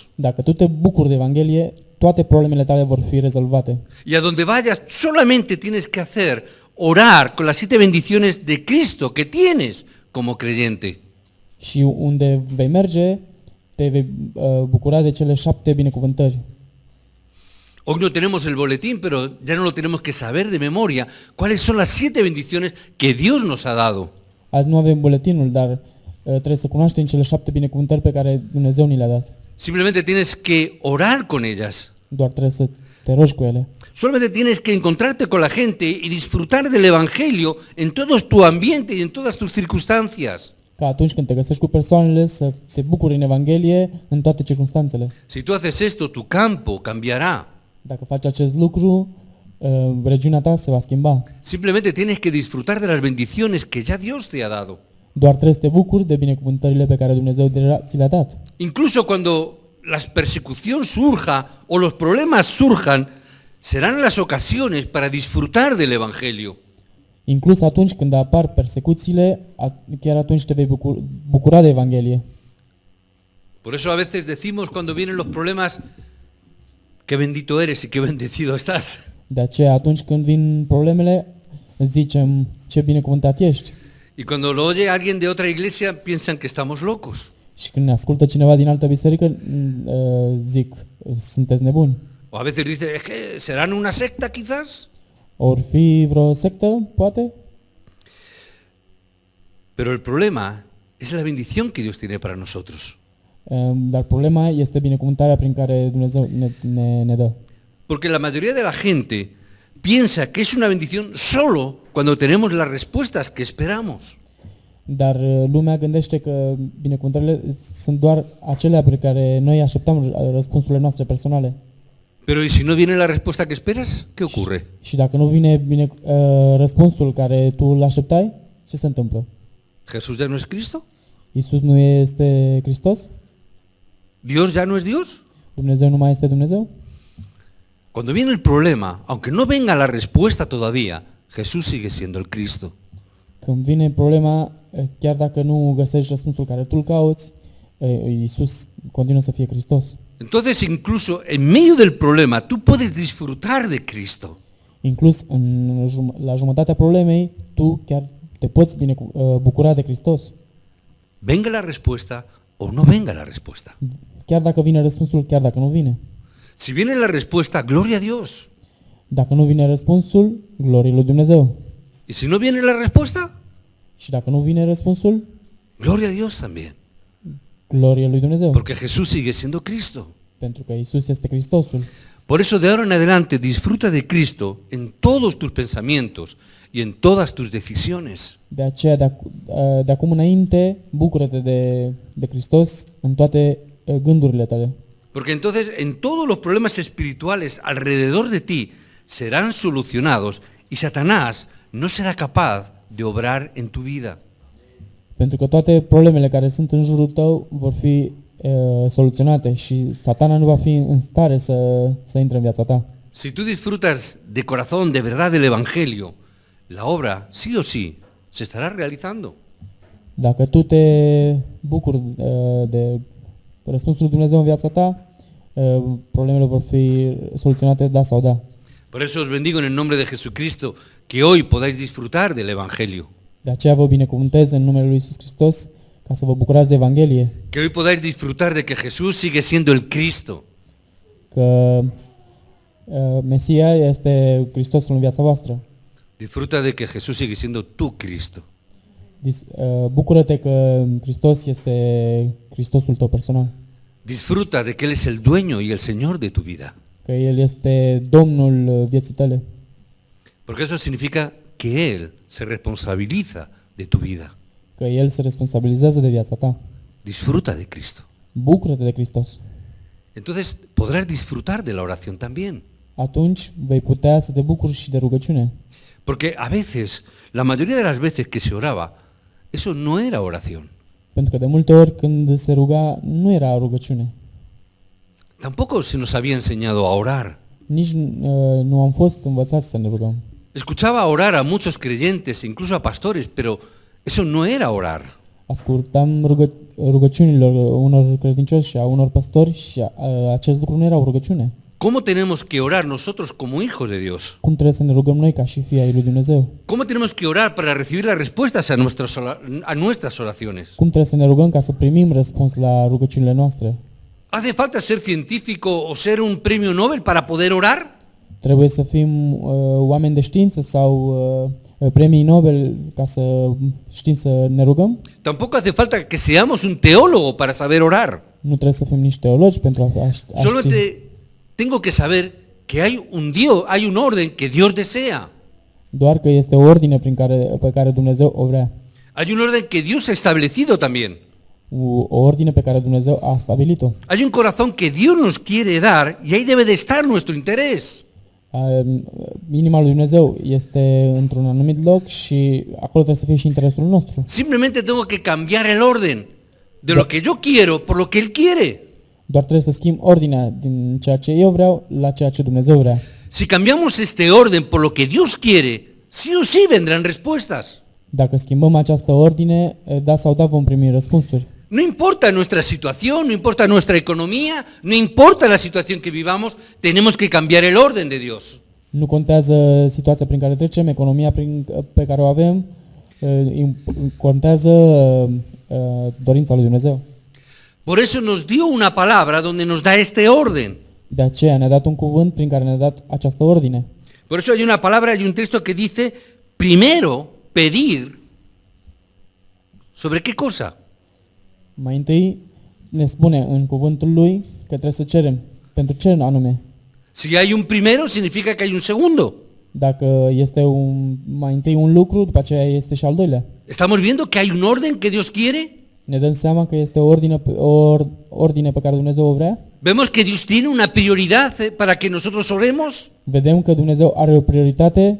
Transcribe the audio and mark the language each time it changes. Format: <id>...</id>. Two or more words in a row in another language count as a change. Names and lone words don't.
<ro>Dacă tu te bucuri de Evanghelie, toate problemele tale vor fi rezolvate.</ro> <es>Y a donde vayas solamente tienes que hacer orar con las 7 bendiciones de Cristo que tienes como creyente.</es> <ro>Și unde vei merge, te vei bucura de cele 7 binecuvântări.</ro> <es>Hoy no tenemos el boletín, pero ya no lo tenemos que saber de memoria. ¿Cuáles son las 7 bendiciones que Dios nos ha dado?</es> <ro>Azi nu avem buletinul, dar trebuie să cunoaștem cele 7 binecuvântări pe care Dumnezeu ni le-a dat.</ro> <es>Simplemente tienes que orar con ellas.</es> <ro>Doar trebuie să te rogi cu ele.</ro> <es>Solamente tienes que encontrarte con la gente y disfrutar del Evangelio en todo tu ambiente y en todas tus circunstancias.</es> <ro>Ca atunci când te găsești cu persoanele să te bucuri în Evanghelie în toate circunstanțele.</ro> <es>Si tú haces esto, tu campo cambiará.</es> <ro>Dacă faci acest lucru, regiunea ta se va schimba.</ro> <es>Simplemente tienes que disfrutar de las bendiciones que ya Dios te ha dado.</es> <ro>Doar trebuie să te bucuri de binecuvântările pe care Dumnezeu deja ți le-a dat.</ro> <es>Incluso cuando la persecución surja o los problemas surjan, serán las ocasiones para disfrutar del Evangelio.</es> <ro>Inclus atunci când apar persecuțiile, chiar atunci te vei bucura de Evanghelie.</ro> <es>Por eso a veces decimos cuando vienen los problemas, qué bendito eres y qué bendecido estás.</es> <ro>De aceea atunci când vin problemele, zicem ce binecuvântat ești.</ro> <es>Y cuando lo oye alguien de otra iglesia, piensan que estamos locos.</es> <ro>Și când ne ascultă cineva din altă biserică, zic, sunteți nebuni.</ro> <es>O a veces dice, es que serán una secta quizás.</es> <ro>Or fi vreo sectă, poate?</ro> <es>Pero el problema es la bendición que Dios tiene para nosotros.</es> <ro>Dar problema este binecuvântarea prin care Dumnezeu ne dă.</ro> <es>Porque la mayoría de la gente piensa que es una bendición solo cuando tenemos las respuestas que esperamos.</es> <ro>Dar lumea gândește că binecuvântările sunt doar acelea pe care noi așteptăm răspunsurile noastre personale.</ro> <es>Pero ¿y si no viene la respuesta que esperas? ¿Qué ocurre?</es> <ro>Și dacă nu vine răspunsul care tu îl așteptai, ce se întâmplă?</ro> <es>¿Jesús ya no es Cristo?</es> <ro>Iisus nu este Hristos?</ro> <es>¿Dios ya no es Dios?</es> <ro>Dumnezeu nu mai este Dumnezeu?</ro> <es>Cuando viene el problema, aunque no venga la respuesta todavía, Jesús sigue siendo el Cristo.</es> <ro>Când vine problema, chiar dacă nu găsești răspunsul care tu îl cauți, Iisus continuă să fie Hristos.</ro> <es>Entonces, incluso en medio del problema, tú puedes disfrutar de Cristo.</es> <ro>Inclus la jumătatea problemei, tu chiar te poți bucura de Hristos.</ro> <es>Venga la respuesta o no venga la respuesta.</es> <ro>Chiar dacă vine răspunsul, chiar dacă nu vine.</ro> <es>Si viene la respuesta, gloria a Dios.</es> <ro>Dacă nu vine răspunsul, glorie lui Dumnezeu.</ro> <es>Y si no viene la respuesta,</es> <ro>Și dacă nu vine răspunsul,</ro> <es>gloria a Dios también.</es> <ro>glorie lui Dumnezeu.</ro> <es>Porque Jesús sigue siendo Cristo.</es> <ro>Pentru că Iisus este Hristosul.</ro> <es>Por eso de ahora en adelante disfruta de Cristo en todos tus pensamientos y en todas tus decisiones.</es> <ro>De aceea, de acum înainte, bucură-te de Hristos în toate gândurile tale.</ro> <es>Porque entonces en todos los problemas espirituales alrededor de ti serán solucionados y Satanás no será capaz de obrar en tu vida.</es> <ro>Pentru că toate problemele care sunt în jurul tău vor fi soluționate și Satana nu va fi în stare să intre în viața ta.</ro> <es>Si tú disfrutas de corazón, de verdad del Evangelio, la obra, sí o sí, se estará realizando.</es> <ro>Dacă tu te bucuri de răspunsul lui Dumnezeu în viața ta, problemele vor fi soluționate da sau da.</ro> <es>Por eso os bendigo en el nombre de Jesucristo, que hoy podáis disfrutar del Evangelio,</es> <ro>De aceea vă binecuvântez în numele Lui Iisus Hristos ca să vă bucurați de Evanghelie,</ro> <es>que hoy podáis disfrutar de que Jesús sigue siendo el Cristo,</es> <ro>că Mesia este Hristosul în viața voastră.</ro> <es>disfruta de que Jesús sigue siendo tu Cristo.</es> <ro>Bucură-te că Hristos este Hristosul tău personal,</ro> <es>Disfruta de que Él es el dueño y el Señor de tu vida,</es> <ro>că El este Domnul vieții tale,</ro> <es>porque eso significa que Él se responsabiliza de tu vida.</es> <ro>că El se responsabilizează de viața ta.</ro> <es>Disfruta de Cristo.</es> <ro>Bucură-te de Hristos.</ro> <es>Entonces podrás disfrutar de la oración también.</es> <ro>Atunci vei putea să te bucuri și de rugăciune.</ro> <es>Porque a veces, la mayoría de las veces que se oraba, eso no era oración.</es> <ro>Pentru că de multe ori când se ruga, nu era rugăciune.</ro> <es>Tampoco se nos había enseñado a orar.</es> <ro>Nici nu am fost învățați să ne rugăm.</ro> <es>Escuchaba orar a muchos creyentes, incluso a pastores, pero eso no era orar.</es> <ro>Ascultam rugăciunilor unor credincioși și a unor păstori și acest lucru nu era o rugăciune.</ro> <es>¿Cómo tenemos que orar nosotros como hijos de Dios?</es> <ro>Cum trebuie să ne rugăm noi ca și fii ai lui Dumnezeu?</ro> <es>¿Cómo tenemos que orar para recibir las respuestas a nuestras oraciones?</es> <ro>Cum trebuie să ne rugăm ca să primim răspuns la rugăciunile noastre?</ro> <es>¿Hace falta ser científico o ser un premio Nobel para poder orar?</es> <ro>Trebuie să fim oameni de știință sau premii Nobel ca să știm să ne rugăm?</ro> <es>Tampoco hace falta que seamos un teólogo para saber orar.</es> <ro>Nu trebuie să fim nici teologi pentru a ști.</ro> <es>Solamente tengo que saber que hay un Dios, hay un orden que Dios desea.</es> <ro>Doar că este o ordine pe care Dumnezeu o vrea.</ro> <es>Hay un orden que Dios ha estiblecido también.</es> <ro>O ordine pe care Dumnezeu a stabilit-o.</ro> <es>Hay un corazón que Dios nos quiere dar y ahí debe de estar nuestro interés.</es> <ro>Inima lui Dumnezeu este într-un anumit loc și acolo trebuie să fie și interesul nostru.</ro> <es>Simplemente tengo que cambiar el orden de lo que yo quiero por lo que Él quiere.</es> <ro>Doar trebuie să schimb ordinea din ceea ce eu vreau la ceea ce Dumnezeu vrea.</ro> <es>Si cambiamos este orden por lo que Dios quiere, sí o sí vendrán respuestas.</es> <ro>Dacă schimbăm această ordine, da sau da vom primi răspunsuri.</ro> <es>No importa nuestra situación, no importa nuestra economía, no importa la situación que vivamos, tenemos que cambiar el orden de Dios.</es> <ro>Nu contează situația prin care trecem, economia pe care o avem, contează dorința lui Dumnezeu.</ro> <es>Por eso nos dio una palabra donde nos da este orden.</es> <ro>De aceea ne-a dat un cuvânt prin care ne-a dat această ordine.</ro> <es>Por eso hay una palabra, hay un texto que dice, primero pedir, ¿sobre qué cosa?</es> <ro>Mai întâi ne spune în cuvântul lui că trebuie să cerem. Pentru ce anume?</ro> <es>Si hay un primero, significa que hay un segundo.</es> <ro>Dacă este mai întâi un lucru, după aceea este și al doilea.</ro> <es>Estamos viendo que hay un orden que Dios quiere.</es> <ro>Ne dăm seama că este o ordine pe care Dumnezeu o vrea.</ro> <es>Vemos que Dios tiene una prioridad para que nosotros oremos.</es> <ro>Vedem că Dumnezeu are o prioritate.</ro>